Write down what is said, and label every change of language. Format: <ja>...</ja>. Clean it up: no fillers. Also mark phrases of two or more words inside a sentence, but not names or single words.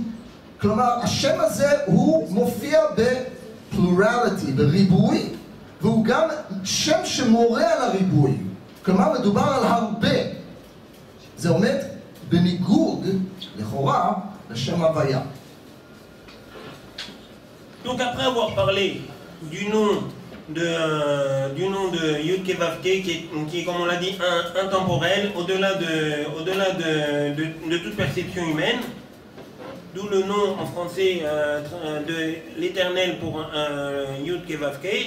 <he>כלומר, השם הזה הוא מופיע בפלורליטי, בריבוי, והוא גם שם שמורה על הריבוי. כלומר, מדובר על הרבה. זה עומד בניגוד, לכאורה, לשם הוויה.</he> <fr>Donc après avoir parlé du nom du nom de Yud-Ke Vav-Ke qui est, comme on l'a dit, intemporel, au-delà de toute perception humaine. D'où le nom en français de l'Éternel pour Yud-Ke Vav-Ke.</fr>